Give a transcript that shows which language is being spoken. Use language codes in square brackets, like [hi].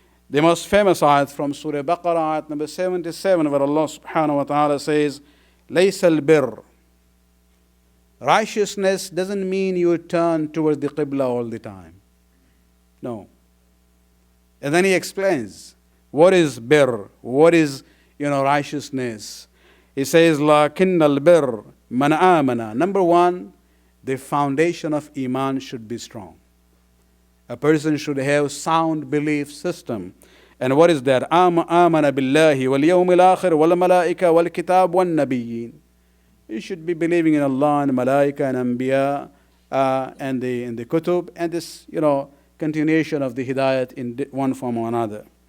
[en] The most famous ayat from Surah Baqarah, ayat number 77, where Allah subhanahu wa ta'ala says, [ar] لَيْسَ الْبِرِّ. [en] Righteousness doesn't mean you turn towards the Qibla all the time. No. And then he explains, what is birr? What is, righteousness? He says, [ar] لَكِنَّ الْبِرِّ مَنْ آمَنَ. [en] Number one, the foundation of Iman should be strong. A person should have sound belief system. And what is that? [ar] آمَنَ بِاللَّهِ وَالْيَوْمِ الْآخِرِ وَالْمَلَائِكَةِ وَالْكِتَابِ وَالنَّبِيِّينَ. [en] You should be believing in Allah and Malaika and Anbiya and the Kutub and this, continuation of the Hidayat in one form or another.